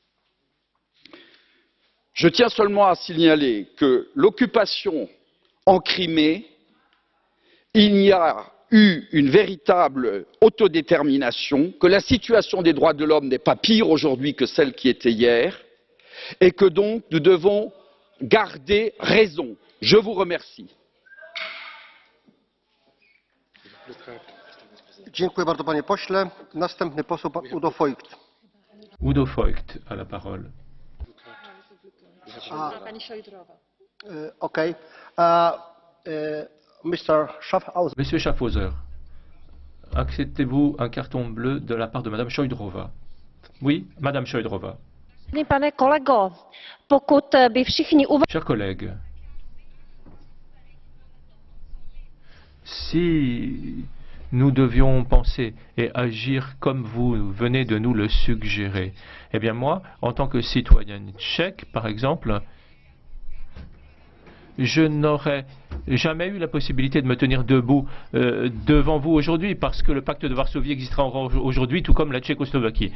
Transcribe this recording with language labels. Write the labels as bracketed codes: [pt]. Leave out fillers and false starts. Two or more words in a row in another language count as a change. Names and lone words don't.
[fr] Je tiens seulement à signaler que l'occupation en Crimée, il y a eu une véritable autodétermination, que la situation des droits de l'homme n'est pas pire aujourd'hui que celle qui était hier, et que donc nous devons garder raison. Je vous remercie. [pl] Dziękuję bardzo, panie pośle. Następny poseł, pan Udo Voigt. [fr] Udo Voigt a la parole. Okay. Mr. Schaffhauser. Monsieur Schaffhauser, acceptez-vous un carton bleu de la part de Madame Šojdrová? Oui, Madame Šojdrová. [cs] Pane kolego, pokud by všichni [fr] Chers collègues, si nous devions penser et agir comme vous venez de nous le suggérer, eh bien moi, en tant que citoyenne tchèque, par exemple, je n'aurais jamais eu la possibilité de me tenir debout devant vous aujourd'hui parce que le pacte de Varsovie existera aujourd'hui, tout comme la Tchécoslovaquie.